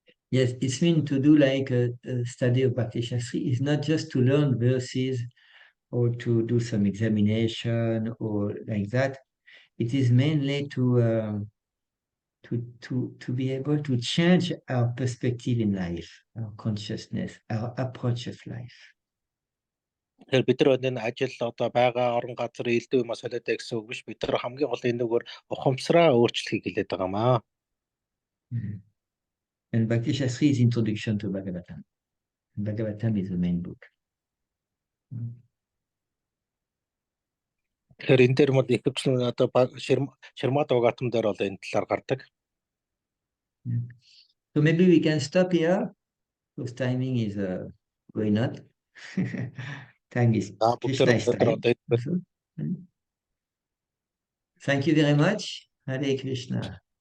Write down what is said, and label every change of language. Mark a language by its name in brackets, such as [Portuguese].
[English] Yes, it's mean to do like a study of Bhakti Shastri is not just to learn verses or to do some examination or like that. It is mainly to be able to change our perspective in life, our consciousness, our approach of life. [Mongolian] Тэгэхээр бид нар энэ ажил одоо байгаа орон газар элдв юм солиотой гэсэн үг биш. Бид нар хамгийн гол энэ нөгөө ухамсараа өөрчлөхийг хэлээд байгаамаа. [English] And Bhakti Shastri is introduction to Bhagavatam. Bhagavatam is the main book. [Mongolian] Тэгэхээр энэ дээр мод ихэвчлэн одоо Ширмат Бхагаватам дээр бол энэ талаар гардаг. [English] So maybe we can stop here because timing is going on. Time is Krishna's time. Thank you very much. Hare Krishna.